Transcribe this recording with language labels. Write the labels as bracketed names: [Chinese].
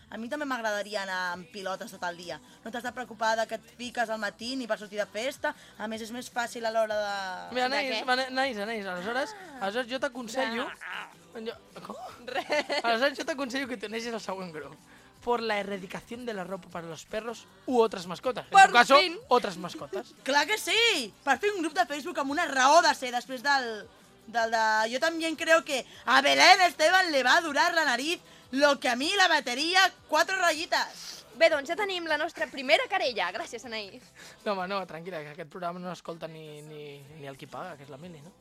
[Catalan] A mi també m'agradaria anar amb pilotes tot el dia. No t'has de preocupar que et fiques al matí ni per sortir de festa. A més, és més fàcil a l'hora de... Mira, Anaïs, aleshores jo t'aconsello... Aleshores jo t'aconsello que t'uneixis al següent grup. [Spanish] Por la erradicación de la ropa para los perros u otras mascotas. Por en tu caso, otras mascotas. [Catalan] Clar que sí! Per fer un grup de Facebook amb una raó de ser després del de... Jo també [Spanish] creo que a Belén Esteban le va a durar la nariz lo que a mi la bateria 4 rayitas. [Catalan] Bé, doncs ja tenim la nostra primera querella. Gràcies, Anaïs. No, home, no, tranquil·la, que aquest programa no escolta ni el qui paga, que és la Mili, no?